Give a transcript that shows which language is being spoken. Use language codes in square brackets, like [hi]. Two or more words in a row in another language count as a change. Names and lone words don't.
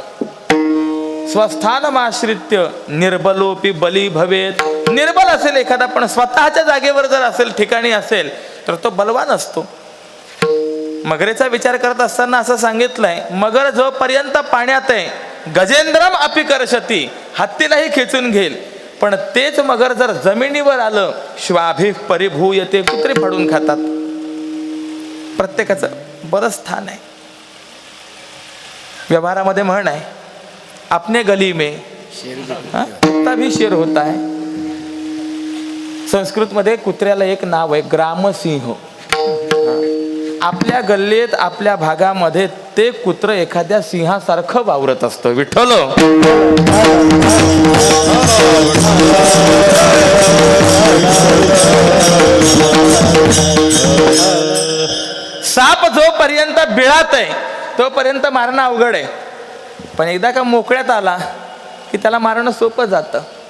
[sa] स्वस्थानमाश्रित्य निर्बलोपी बली भवेत. [mr] निर्बल असेल एखादा पण स्वतःच्या जागेवर जर असेल, ठिकाणी असेल तर तो बलवान असतो. मगरेचा विचार करत असताना असं सांगितलंय, मगर जोपर्यंत पाण्यात आहे [sa] गजेंद्रम अपि कर्षती, [mr] हत्तीलाही खेचून घेईल. पण तेच मगर जर जमिनीवर आलं [sa] श्वाभी परिभूयते, [mr] कुत्रे फाडून खातात. प्रत्येकाचं बरं स्थान आहे. व्यवहारामध्ये म्हण आहे, [hi] अपने गली में कुत्ता भी शेर होता है. [mr] संस्कृत मध्ये कुत्र्याला एक नाव आहे ग्रामसिंह. आपल्या गल्लीत आपल्या भागामध्ये ते कुत्र एखाद्या सिंहासारखं वावरत असतं. विठ्ठल साप जोपर्यंत बिळात आहे तोपर्यंत मारणं अवघड आहे, पण एकदा का मोकळ्यात आला की त्याला मारणं सोपं जातं.